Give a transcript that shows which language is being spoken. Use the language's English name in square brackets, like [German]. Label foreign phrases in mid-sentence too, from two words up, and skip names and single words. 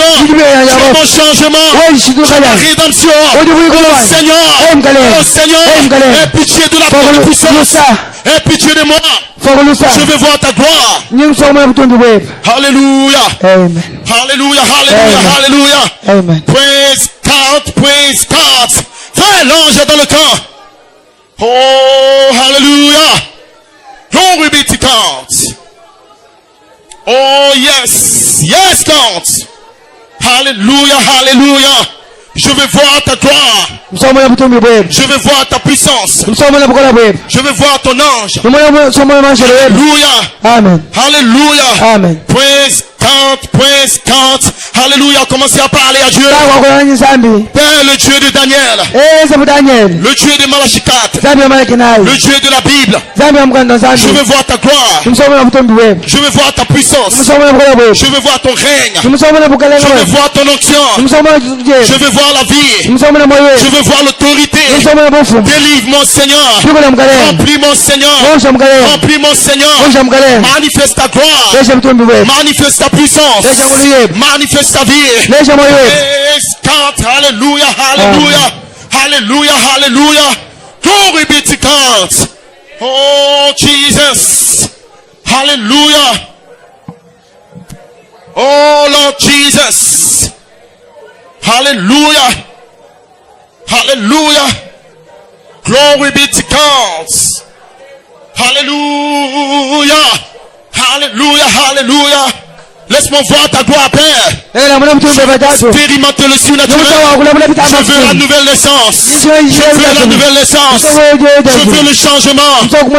[French] Tu es mon changement. Tu es ma rédemption. Oh Seigneur, aie pitié de la bonne puissance. Aie pitié de moi. Je veux voir ta gloire. Alléluia. Amen. Alléluia, alléluia, alléluia. Amen. [English] Praise God, praise God. [French] Frère, l'ange est dans le camp. Oh, alléluia. [English] Glory be to God. Oh yes. Yes, God. Hallelujah, hallelujah. [French] Je veux voir ta gloire. [Luba-Lulua] Msomona butumbi bwebu. [French] Je veux voir ta puissance. [Luba-Lulua] Msomona bukola bwebu. [French] Je veux voir ton ange. [Luba-Lulua] Msomona manjelo bwebu. [English] Hallelujah. Amen. Hallelujah. Amen. Praise God, praise God. Hallelujah. [French] Commencez à parler à Dieu. Père, le Dieu de Daniel. Le Dieu de Malachikat. Le Dieu de la Bible. Je veux voir ta gloire. Je veux voir ta puissance. Je veux voir ton règne. Je veux voir ton onction. Je veux voir la vie. Je veux voir l'autorité. Délivre mon Seigneur. Remplis mon Seigneur. Remplis mon Seigneur. Manifeste ta gloire. Manifeste ta puissance. Manifeste ta vie. [English] Praise God. Hallelujah. Hallelujah. Hallelujah. Hallelujah. Glory be to God. Oh, Jesus. Hallelujah. Oh, Lord Jesus. Hallelujah. Hallelujah. Glory be to God. Hallelujah. Hallelujah. Hallelujah. [French] Laisse-moi voir ta gloire, Père. Expérimente le surnaturel. Je veux la nouvelle naissance. Je veux la nouvelle naissance. Je veux le changement.